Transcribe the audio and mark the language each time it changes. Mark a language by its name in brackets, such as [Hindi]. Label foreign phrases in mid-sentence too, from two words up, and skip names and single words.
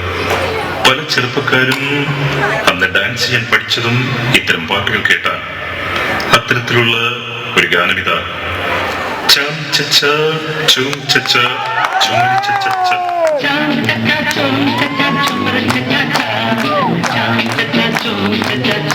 [Malayalam] പല ചെറുപ്പക്കാരും അന്ന് ഡാൻസ് ചെയ്യാൻ പഠിച്ചതും ഇത്തരം പാട്ടുകൾ കേട്ട അത്തരത്തിലുള്ള ഒരു ഗാനമിത ചാം ചച്ച ചൂം ചച്ച ചുമരി ചച്ച Chum cha cha chum cha cha chum cha cha cha chum cha cha chum cha cha